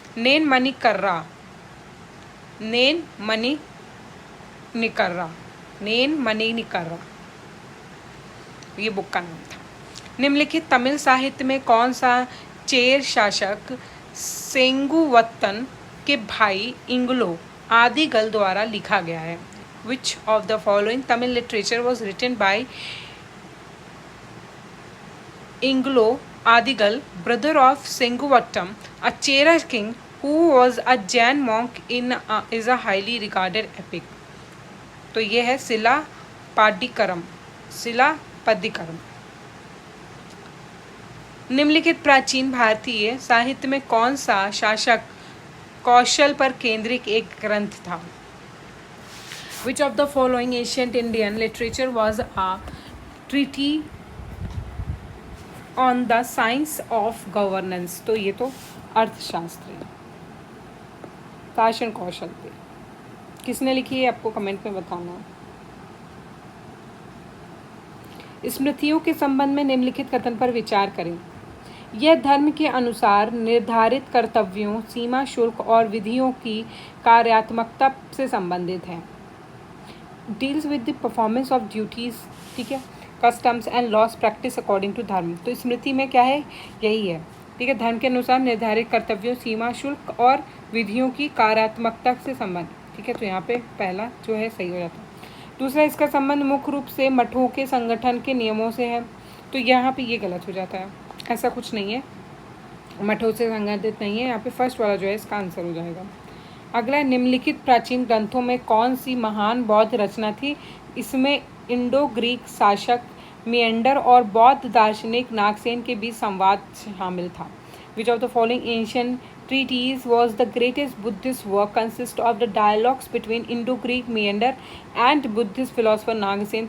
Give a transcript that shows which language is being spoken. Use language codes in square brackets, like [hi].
[hi] नैन मणि कर्रा, नैन मणि निकर्रा, नैन मणि निकर्रा, ये बुक का नाम था। निम्नलिखित तमिल साहित्य में कौन सा चेर शासक सेंगुवत्तन के भाई इंग्लो आदिगल द्वारा लिखा गया है? [en] Which of the following Tamil literature was written by Inglo Adigal, brother of Senguvattam, a Chera king who was a Jain monk is a highly regarded epic? [hi] तो ये है शिला पाड्डिकरम, शिला पद्दिकरम। निम्नलिखित प्राचीन भारतीय साहित्य में कौन सा शासक कौशल पर केंद्रित एक ग्रंथ था? [en] Which of the following ancient Indian literature was a treatise on the science of governance? [hi] तो ये तो अर्थशास्त्र है, शासन कौशल पे। किसने लिखी है आपको कमेंट में बताना। स्मृतियों के संबंध में निम्नलिखित कथन पर विचार करें। यह धर्म के अनुसार निर्धारित कर्तव्यों, सीमा शुल्क और विधियों की कार्यात्मकता से संबंधित है। [en] deals with the performance of duties, [hi] ठीक है, [en] Customs and laws practice according to dharma. [hi] तो स्मृति में क्या है? यही है, ठीक है, धर्म के अनुसार निर्धारित कर्तव्यों, सीमा शुल्क और विधियों की कार्यात्मकता से संबंध, ठीक है। तो यहाँ पे पहला जो है सही हो जाता है। दूसरा, इसका संबंध मुख्य रूप से मठों के संगठन के नियमों से है। तो यहाँ पे ये गलत हो जाता है, ऐसा कुछ नहीं है, मठों से संबंधित नहीं है। यहाँ पे फर्स्ट वाला जो है इसका आंसर हो जाएगा। अगला, निम्नलिखित प्राचीन ग्रंथों में कौन सी महान बौद्ध रचना थी? इसमें इंडो ग्रीक शासक मिएंडर और बौद्ध दार्शनिक नागसेन के बीच संवाद शामिल था। [en] Which of the following ancient treatise was the greatest Buddhist work consist of the dialogues between Indo-Greek meander and Buddhist philosopher Nagasen?